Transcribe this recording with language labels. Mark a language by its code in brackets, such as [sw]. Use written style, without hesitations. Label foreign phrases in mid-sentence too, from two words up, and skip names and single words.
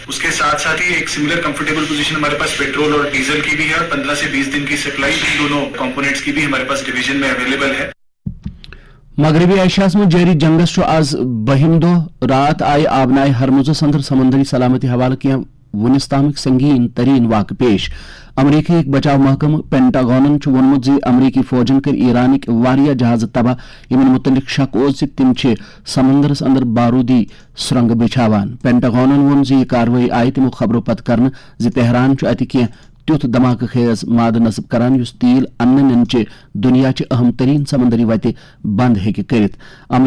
[hi] उसके साथ साथ ही एक [en] similar comfortable position [hi] हमारे पास पेट्रोल और डीजल की भी है और 15 से 20 दिन की सप्लाई इन दोनों कंपोनेंट्स की भी हमारे पास डिवीजन में अवेलेबल है। [ks] मगरबी एशिया में जारी जंगस आज बहिम दो रात आय आबनाई हरमुजस अंदर समंदरी सलामती हवाले किया वनिस तामिक संगीन तरीन वाक़ पेश। अमरीकी एक बचाव महकम पेंटागोनन वोनमुत जे अमरीकी फौजन कर ईरानिक वारिया जहाज तबाह यमन मुतलिक शक ओज तिम समंदरस अंदर बारूदी सुरंग बिछावान। पेंटागोनन वोन जे कार्रवाई आय तमो खबरों पत कर तेहरान अत कह तुथ धमाके खेज माद नस्ब करान युस तेल अन्न च दुनिया अहम तरीन समंदरी वत बंद हेके करित।